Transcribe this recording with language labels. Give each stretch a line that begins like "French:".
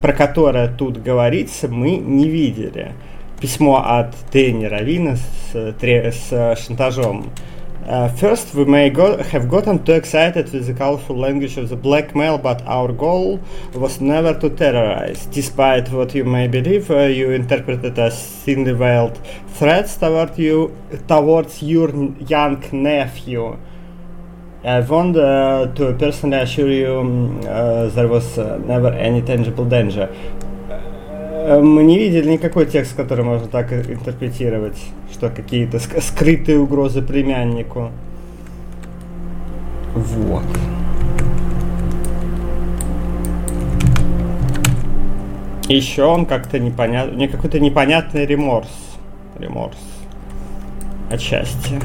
Russian: про которое тут говорится, мы не видели. Письмо от тренера Лина с шантажом.
English: First, we may have gotten too excited with the colorful language of the blackmail, but our goal was never to terrorize. Despite what you may believe, you interpreted as thinly veiled threats toward you, towards your young nephew. I want to personally assure you, there was never any tangible danger.
Russian: Мы не видели никакой текст, который можно так интерпретировать, что какие-то скрытые угрозы племяннику. Вот. Еще он как-то непонятный. У него какой-то непонятный реморс. Реморс. Отчасти.